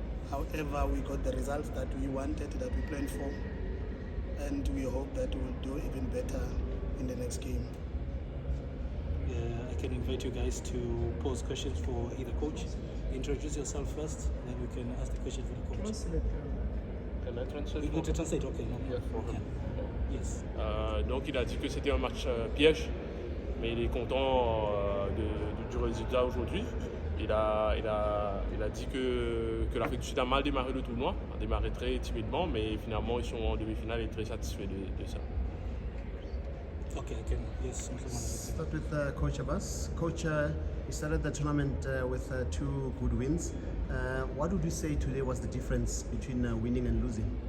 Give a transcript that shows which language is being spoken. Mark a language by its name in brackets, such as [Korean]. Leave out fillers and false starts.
[English] However, we got the results that we wanted, that we planned for, and we hope that we will do even better in the next game. I can invite you guys to pose questions for either coach. Introduce yourself first, then we can ask the question for the coach. Can I translate? You go to translate, okay. No. Yeah, for him. Yes. [French] Donc il a dit que c'était un match piège, mais il est content du résultat aujourd'hui. Il a dit que l'Afrique du Sud a mal démarré le tournoi, a démarré très timidement, mais finalement ils sont en demi-finale et très satisfaits de ça. [English] Okay, I can. Yes. Start with Coach Abbas. Coach, you started the tournament with 2 good wins. What would you say today was the difference between winning and losing?